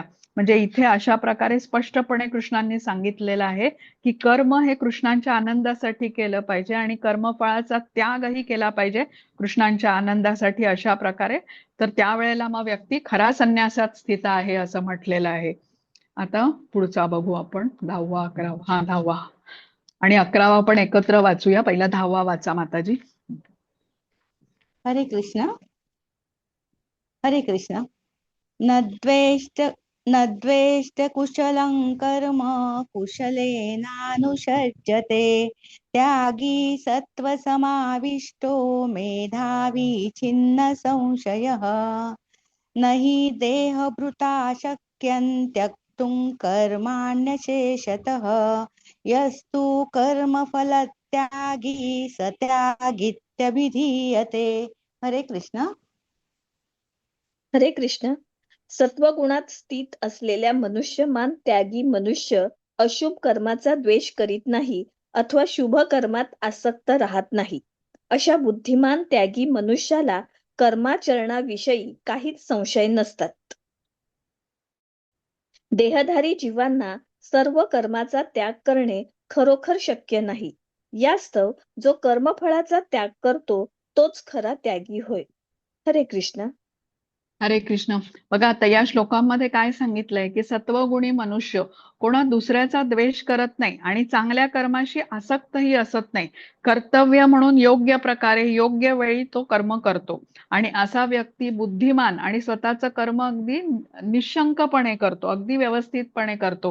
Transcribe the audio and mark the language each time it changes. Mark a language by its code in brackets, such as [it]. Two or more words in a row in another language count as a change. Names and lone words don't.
[mr] म्हणजे इथे अशा प्रकारे स्पष्टपणे कृष्णांनी सांगितलेलं आहे की कर्म हे कृष्णांच्या आनंदासाठी केलं पाहिजे आणि कर्मफळाचा त्यागही केला पाहिजे कृष्णांच्या आनंदासाठी अशा प्रकारे. तर त्यावेळेला मग व्यक्ती खरा संन्यासात स्थित आहे असं म्हटलेलं आहे. आता पुढचा बघू आपण 10वा 11वा. 10वा आणि 11वा पण एकत्र वाचूया. पहिला 10वा वाचा माताजी. हरे कृष्ण. हरे कृष्ण. [sa] न द्वेष्ट कुशलं कर्म कुशलेनानुषज्यते त्यागी सत्त्वसमाविष्टो मेधावी छिन्न संशयः न हि देहभृता शक्यं कर्तुं कर्माण्यशेषतः यस्तु कर्मफलत्यागी स त्यागीत्यभिधीयते. [mr] हरे कृष्ण. हरे कृष्ण. सत्वगुणात स्थित असलेल्या मनुष्यमान त्यागी मनुष्य अशुभ कर्माचा द्वेष करीत नाही अथवा शुभ कर्मात आसक्त राहत नाही. अशा बुद्धिमान त्यागी मनुष्याला कर्माचरणाविषयी काहीच संशय नसतात. देहधारी जीवांना सर्व कर्माचा त्याग करणे खरोखर शक्य नाही. यास्तव जो कर्मफळाचा त्याग करतो तोच खरा त्यागी होय. हरे कृष्ण. हरे कृष्ण. बघा आता या श्लोकांमध्ये काय सांगितलंय की सत्वगुणी मनुष्य कोणा दुसऱ्याचा द्वेष करत नाही आणि चांगल्या कर्माशी आसक्तही असत नाही. कर्तव्य म्हणून योग्य प्रकारे योग्य वेळी तो कर्म करतो आणि असा व्यक्ती बुद्धिमान आणि स्वतःचं कर्म अगदी निशंकपणे करतो, अगदी व्यवस्थितपणे करतो.